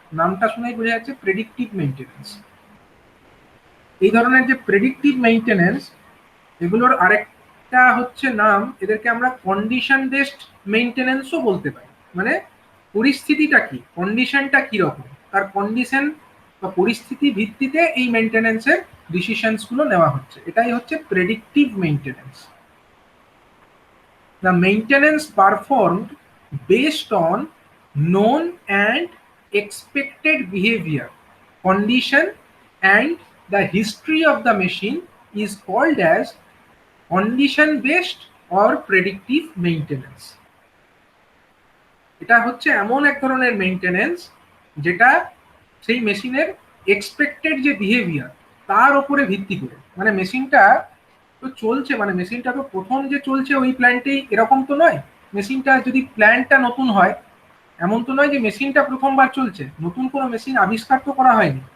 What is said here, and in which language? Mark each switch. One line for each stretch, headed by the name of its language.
Bangla: নামটা শুনেই বোঝা যাচ্ছে প্রেডিক্টিভ মেনটেনেন্স। এই ধরনের যে প্রেডিক্টিভ মেনটেনেন্স, এগুলোর আরেকটা হচ্ছে নাম, এদেরকে আমরা কন্ডিশন বেসড মেনটেনেন্সও বলতে পারি। মানে পরিস্থিতিটা কি, কন্ডিশনটা কি রকম, তার কন্ডিশন বা পরিস্থিতি ভিত্তিতে এই মেনটেনেন্সের ডিসিশনস গুলো নেওয়া হচ্ছে, এটাই হচ্ছে predictive maintenance.
English: The maintenance performed based on known and expected behavior, condition and the history of the machine is called as condition based or predictive maintenance.
Bangla: এটা হচ্ছে এমন এক ধরনের মেইনটেনেন্স যেটা সেই মেশিনের এক্সপেক্টেড যে বিহেভিয়ার তার উপরে ভিত্তি করে। মানে মেশিনটা তো চলছে, মানে মেশিনটা তো প্রথম যে চলছে ওই প্ল্যান্টেই, এরকম তো নয়। মেশিনটা যদি প্ল্যান্টটা নতুন হয়, এমন তো নয় যে মেশিনটা প্রথমবার চলছে, নতুন কোনো মেশিন আবিষ্কার তো করা হয়নি।